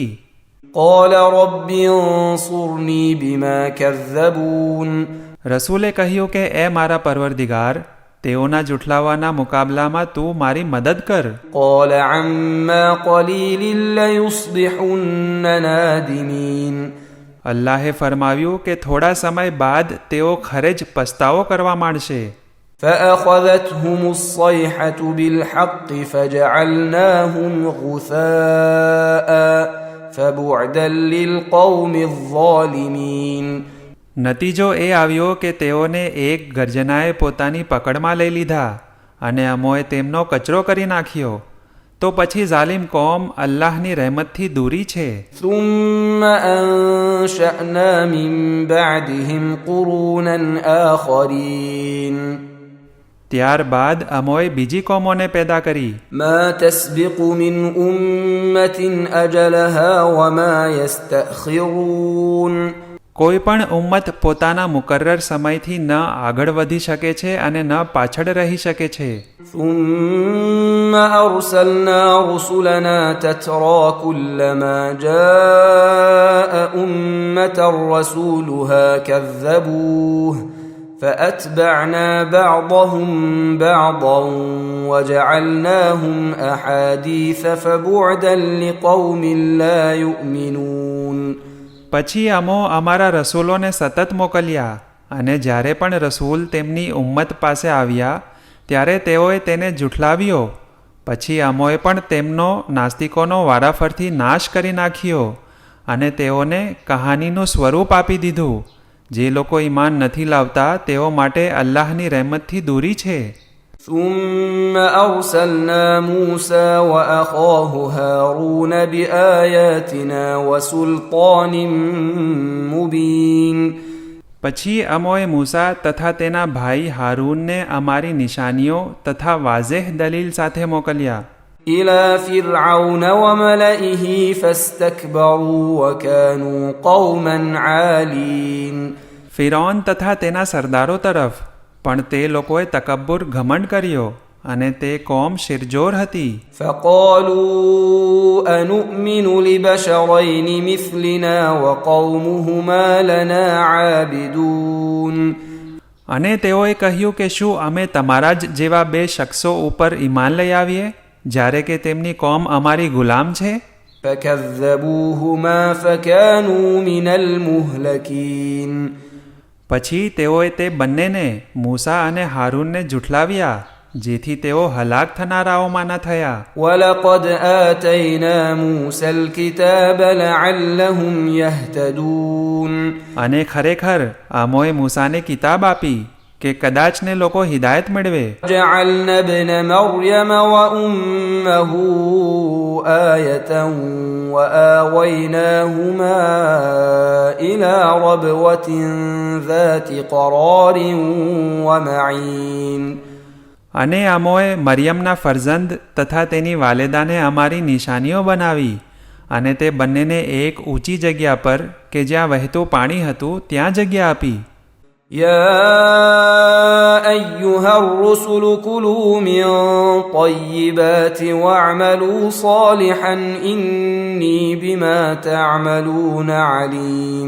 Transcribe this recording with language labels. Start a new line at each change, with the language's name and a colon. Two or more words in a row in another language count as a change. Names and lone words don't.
Arabic: قَالَ رَبِّ انصُرْنِي بِمَا كَذَّبُونَ
Gujarati: રસૂલે કહ્યું કે એ મારા પરવરદિગાર, તેઓના જુઠલાવાના મુકાબલામાં તું મારી મદદ કર.
Arabic: قَالَ عَمَّا قَلِيلٍ لَيُصْبِحُنَّ نَادِمِينَ
Gujarati: અલ્લાહે ફરમાવ્યું કે થોડા સમય બાદ તેઓ ખરે જ પસ્તાવો કરવા માંડશે.
Arabic: فأخذتهم الصيحة بالحق فجعلناهم غثاء فبعدا للقوم الظالمين
Gujarati: નતીજો એ આવ્યો કે તેઓને એક ગર્જનાએ પોતાની પકડમાં લઈ લીધા અને અમોએ તેમનો કચરો કરી નાખ્યો, તો પછી ઝાલિમ કોમ અલ્લાહની રહેમતથી દૂરી છે.
Arabic: ثم أنشأنا من بعدهم قرونا آخرين
Gujarati: ત્યારબાદ અમોએ બીજી કોમોને પેદા કરી.
Arabic: ما تسبق من أمة أجلها وما يستأخرون
Gujarati: કોઈ પણ ઉમ્મત પોતાના મુકર્રર સમયથી ન આગળ વધી શકે છે અને ન પાછળ રહી શકે છે.
Arabic: ثم أرسلنا رسلنا تترى كلما جاء أمة رسولها كذبوه فأتبعنا بعضهم بعضا وجعلناهم أحاديث فبعدا لقوم لا يؤمنون
Gujarati: પછી અમો અમારા રસૂલોને સતત મોકલ્યા અને જ્યારે પણ રસૂલ તેમની ઉમ્મત પાસે આવ્યા ત્યારે તેઓએ તેને જુઠલાવ્યો. પછી અમોએ પણ તેમનો નાસ્તિકોનો વારાફરથી નાશ કરી નાખ્યો અને તેઓને કહાનીનું સ્વરૂપ આપી દીધું. જે લોકો ઈમાન નથી લાવતા તેઓ માટે અલ્લાહની રહેમતથી દૂરી છે.
Arabic: ثم أرسلنا موسى وأخاه هارون بآياتنا وسلطان مبين
Gujarati: પછી અમોએ મૂસા તથા તેના ભાઈ હારૂનને અમારી નિશાનીઓ તથા વાઝેહ દલીલ સાથે મોકલ્યા
Arabic: إلى فرعون وملئه فاستكبروا وكانوا قوما عالين
Gujarati: ફિરૌન તથા તેના સરદારો તરફ, પણ તે લોકોએ તકબ્બુર ઘમંડ કર્યો અને તે કોમ શિરજોર હતી.
Arabic: فقالوا أنؤمن لبشرين مثلنا وقومهما لنا عابدون
Gujarati: અને તેઓએ કહ્યું કે શું અમે તમારા જ જેવા બે શખ્સો ઉપર ઈમાન લઈ આવીએ જ્યારે કે તેમની કોમ અમારી ગુલામ છે?
Arabic: فكذبوهما فكانوا من المهلكين
Gujarati: પછી તેઓએ તે બંનેને મૂસા અને હારૂનને જુઠલાવ્યા જેથી તેઓ હલાક થનારાઓમાંના થયા.
Arabic: ولقد آتينا موسى الكتاب لعلهم يهتدون
Gujarati: અને ખરેખર અમોએ મૂસાને કિતાબ આપી કે કદાચને લોકો હિદાયત મેળવે.
Arabic: جعلنا ابن مريم وأمه آية وآويناهما إلى ربوة ذات قرار ومعين
Gujarati: અને અમોએ મરિયમના ફરજંદ તથા તેની વાલેદાને અમારી નિશાનીઓ બનાવી અને તે બંનેને એક ઊંચી જગ્યા પર કે જ્યાં વહેતું પાણી હતું ત્યાં જગ્યા આપી.
Arabic: يا أيها الرسل كلوا من طيبات واعملوا صالحا إني بما تعملون عليم